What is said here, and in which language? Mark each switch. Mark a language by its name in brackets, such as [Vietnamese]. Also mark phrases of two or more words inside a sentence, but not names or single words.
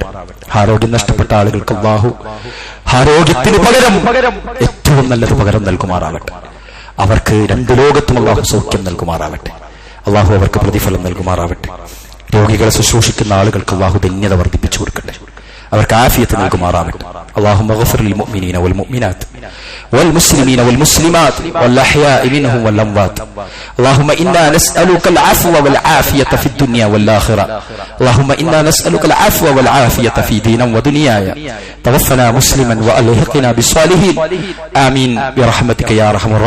[Malayalam] ആരോഗ്യം നഷ്ടപ്പെട്ട ആളുകൾക്ക് അല്ലാഹു ആരോഗ്യത്തിന് പകരം ഏറ്റവും നല്ലൊരു പകരം നൽകുമാറാവട്ടെ. അവർക്ക് രണ്ട് ലോകത്തും അല്ലാഹു സൗഖ്യം നൽകുമാറാവട്ടെ. അല്ലാഹു അവർക്ക് പ്രതിഫലം നൽകുമാറാവട്ടെ. രോഗികളെ ശുശ്രൂഷിക്കുന്ന ആളുകൾക്ക് അല്ലാഹു ധന്യത വർദ്ധിപ്പിച്ചു കൊടുക്കട്ടെ. അവർക്ക് ആഫിയത്ത് നൽകുമാറാവട്ടെ. [Arabic] اللهم اغفر للمؤمنين والمؤمنات والمسلمين والمسلمات والأحياء منهم والأموات. اللهم إنا نسألك العفو والعافية في الدنيا والآخرة. اللهم إنا نسألك العفو والعافية في ديننا ودنيانا. توفنا مسلما وألحقنا بالصالحين. آمين برحمتك يا أرحم الراحمين.